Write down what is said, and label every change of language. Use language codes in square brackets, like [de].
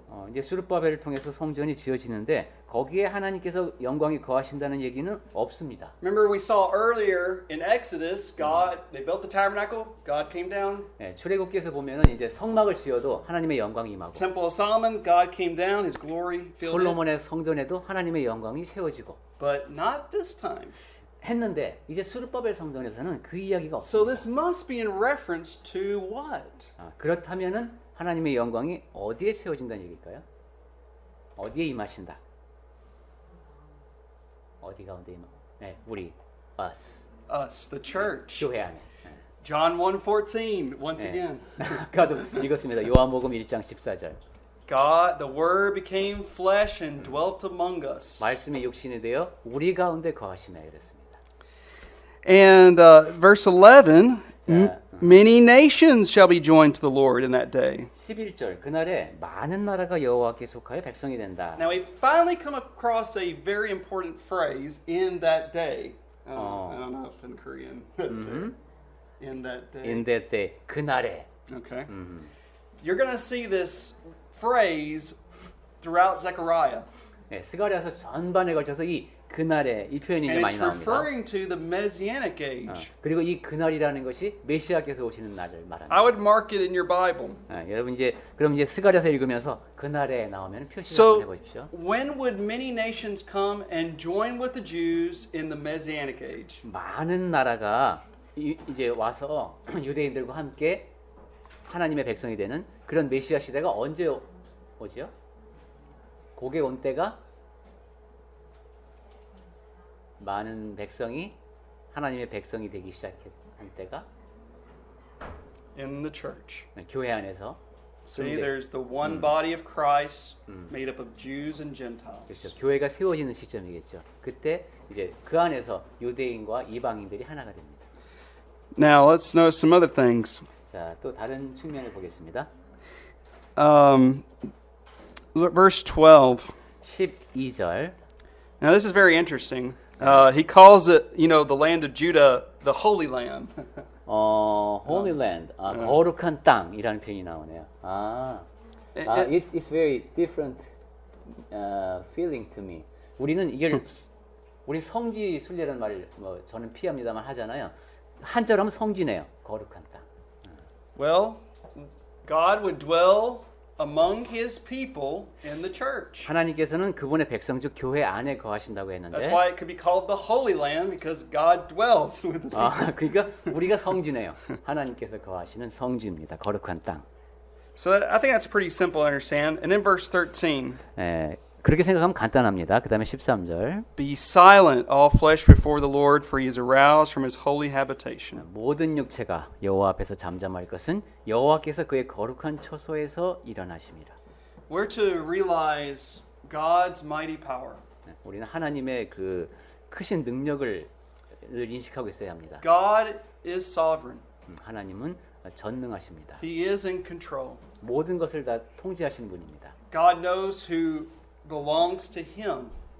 [ko] 이제 수르바벨을 통해서 성전이 지어지는데 거기에 하나님께서 영광이 거하신다는 얘기는 없습니다. [en] Remember we saw earlier in Exodus, they built the tabernacle, God came down. [ko] 네, 출애굽기에서 보면은 이제 성막을 지어도 하나님의 영광이 임하고 [en] Temple of Solomon, God came down, His glory filled it. [ko] 솔로몬의 성전에도 하나님의 영광이 세워지고 [en] But not this time. [ko] 했는데 이제 수르바벨 성전에서는 그 이야기가 [en] So [ko] 없습니다. [en] this must be in reference to what? [ko] 그렇다면은 하나님의 영광이 어디에 세워진다는 얘기일까요? 어디에 임하신다? 어디 가운데 임하? 네, 우리 [en] Us, the church. [ko] 교회 안에. [en] John 1:14, once [ko] 네. [en] again. [ko] 아까도 읽었습니다. 요한복음 1장 14절. [en] God, the Word became flesh and dwelt among us. [ko] 말씀이 육신이 되어 우리 가운데 거하시며 이랬습니다. [en] And verse 11, [ko] 자, [en] many nations shall be joined to the Lord in that day. [ko] 11절 그날에 많은 나라가 여호와께 속하여 백성이 된다. [en] Now we finally come across a very important phrase, in that day. I don't know if in Korean that's there. In that day. In that day [ko] 그날에 [en] Okay. You're going to see this phrase throughout Zechariah. [ko] 네, 스가랴서 전반에 걸쳐서 이 그날에 이 표현이 이제 [en] And [ko] 많이 [en] it's [ko] 나옵니다. [en] referring to the Messianic age. [ko] 그리고 이 그날이라는 것이 메시아께서 오시는 날을 말합니다. [en] I would mark it in your Bible. [ko] 여러분 그럼 이제 스가랴서 읽으면서 그날에 나오면 표시를 [en] So, [ko] 한번 해보십시오. [en] when would many nations come and join with the Jews in the Messianic age? [ko] 많은 나라가 이제 와서 유대인들과 함께 하나님의 백성이 되는 그런 메시아 시대가 언제 오죠? 고개 온 때가 많은 백성이 하나님의 백성이 되기 시작한 때가 [en] In the church. [ko] 교회 안에서 [en] See, [ko] 그런데- [en] there's the one body of Christ made up of Jews and Gentiles. [ko] 그렇죠. 교회가 세워지는 시점이겠죠. 그때 이제 그 안에서 유대인과 이방인들이 하나가 됩니다. [en] Now let's notice some other things. [ko] 자, 또 다른 측면을 보겠습니다. [en] Verse 12. [ko] 12절. [en] Now this is very interesting. He calls it, the land of Judah, the Holy Land. [ko] Holy Land, 거룩한 땅이라는 표현이 나오네요. [en] It's very different feeling to me. [ko] 우리 성지 순례라는 말을 저는 피합니다만 하잖아요. 한자로 하면 성지네요. 거룩한 땅. [en] Well, God would dwell among His people in the church. [ko] 하나님께서는 그분의 백성 즉 교회 안에 거하신다고 했는데. [en] That's why it could be called the Holy Land because God dwells with His people. [ko] 그러니까 우리가 성지네요. 하나님께서 거하시는 성지입니다. 거룩한 땅. [en] So I think that's pretty simple to understand. And in verse 13, [ko] 그렇게 생각하면 간단합니다. 그다음에 13절. [en] be silent, all flesh before the Lord, for He is aroused from His holy habitation. [ko] 모든 육체가 여호와 앞에서 잠잠할 것은 여호와께서 그의 거룩한 처소에서 일어나십니다. [en] We're to realize God's mighty power. [ko] 우리는 하나님의 그 크신 능력을 인식하고 있어야 합니다. [en] God is sovereign. [ko] 하나님은 전능하십니다. [en] He is in control. [ko] 모든 것을 다 통제하시는 분입니다. [en] God knows who belongs to Him.